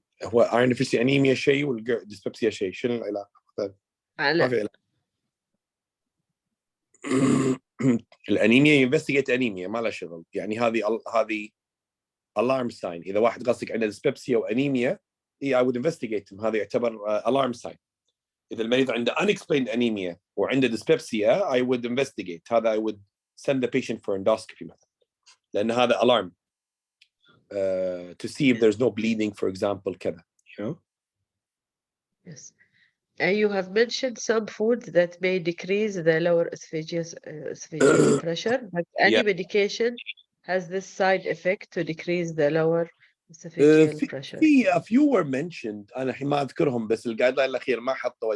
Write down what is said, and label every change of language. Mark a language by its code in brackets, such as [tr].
[ar] هو ايرون ديفيشنسي انيميا شيء والديسبيبسيا شيء، شنو العلاقه؟ ما في علاقه. الانيميا ينفستيجيت انيميا ما له شغل، يعني هذه alarm sign. اذا واحد قصدك عنده ديسبيبسيا وانيميا [en] I would investigate him. [ar] هذا يعتبر [en] alarm sign. [ar] اذا المريض عنده [en] unexplained anemia وعنده dyspepsia I would investigate. هذا I would send the patient for endoscopy [ar] مثلا، لان هذا [en] alarm to see if there's no bleeding for example [ar] كذا. [en] You know? Yes. You have mentioned some foods that may decrease the lower esophageal pressure, but any Yeah. medication has this side effect to decrease the lower esophageal pressure. في a few were mentioned. [ar] انا الحين ما اذكرهم، بس الجايد لاين الاخير ما حطوا.